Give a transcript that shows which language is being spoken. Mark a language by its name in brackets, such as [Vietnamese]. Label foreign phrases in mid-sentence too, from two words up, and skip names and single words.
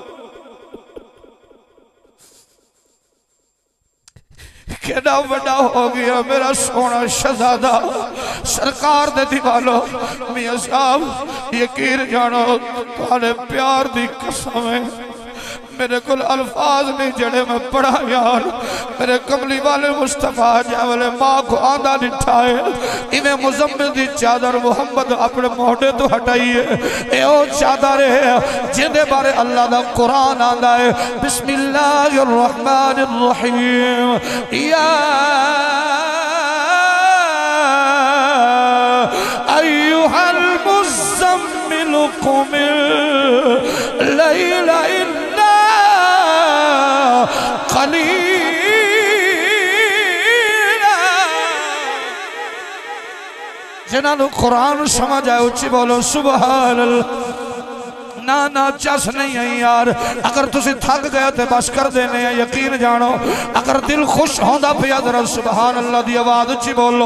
[Punjabi] کیڑا وڈا ہو گیا میرا سونا شہزادہ سرکار دے دیوالو میاں صاحب یقین جانو تہاڈے پیار دی قسم ہے میرے کو الفاظ نہیں جڑے میں پڑھا یار. میرے کملی والے مصطفیٰ جیولے ماں کو آندا ڈٹھا ہے ایویں مزمل دی چادر محمد اپنے موڈھے تو ہٹائی ہے. اے او چادر ہے جندے بارے اللہ دا قرآن آندا ہے [Arabic] بسم الله الرحمن الرحيم يا أيها المزمل قم الليل إلا قليلا. [Punjabi] جنہوں نے قرآن سمجھ آئے اچی بولو [Arabic] سبحان الله. [Punjabi] نہ نہ چس نہیں ہے یار. اگر تسی تھک گئے تو بس کر دینے ہیں یقین جانو. اگر دل خوش ہوندا پیا ذرا [Arabic] سبحان الله [Punjabi] دی آواز اچی بولو.